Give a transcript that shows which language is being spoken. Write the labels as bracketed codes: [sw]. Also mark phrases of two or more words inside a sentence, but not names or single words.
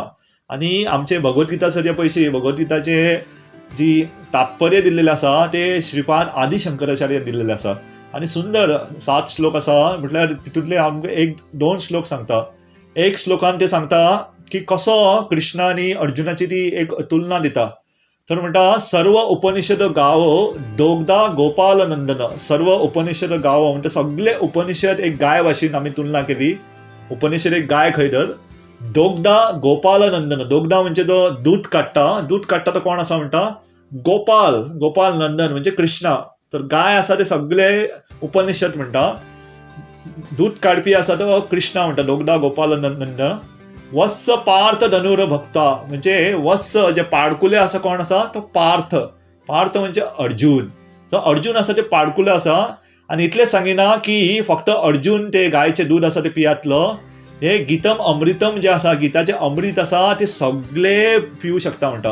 [kok] आनी आमचे भगवद्गीता सर पयशी भगवद्गीताचे जी तात्पर्य दिल्लेलें आसा ते श्रीपाद आदी शंकराचार्यान दिल्लेलें आसा. आनी सुंदर 7 श्लोक आसा. म्हटल्यार तितूंतले आमकां 1-2 श्लोक सांगता. एक श्लोकान ते सांगता की कसो कृष्ण आनी अर्जुनाची ती एक तुलना दिता. तर म्हणटा [sa] सर्व उपनिषद गावो दोगदा गोपाल नंदन. सर्व उपनिषद गावो [kok] म्हणटा सगळे उपनिषद एक गाय भाशेन आमी तुलना केली. उपनिषद एक गाय खंय तर [sa] दोगदा गोपाल नंदन. [kok] दोगदा म्हणजे जो दूध काडटा तो कोण आसा म्हणटा गोपाल नंदन म्हणजे कृष्णा. तर गाय आसा ते सगळे उपनिषद म्हणटा. दूध काडपी आसा तो कृष्णा म्हणटा [sa] दोगदा गोपाल नंदन. वत्स पार्थ धनुर भक्ता [kok] म्हणजे वत्स जे पाडकुले आसा कोण आसा तो पार्थ म्हणजे अर्जुन. तो अर्जुन आसा ते पाडकुले आसा. आनी इतलें सांगिना की फक्त अर्जुन ते गायचे दूध आसा ते पियातलो. हे [sa] गीतम अमृतम [kok] जे आसा, गीताचे अमृत आसा ते सगळे पिवू शकता म्हणटा.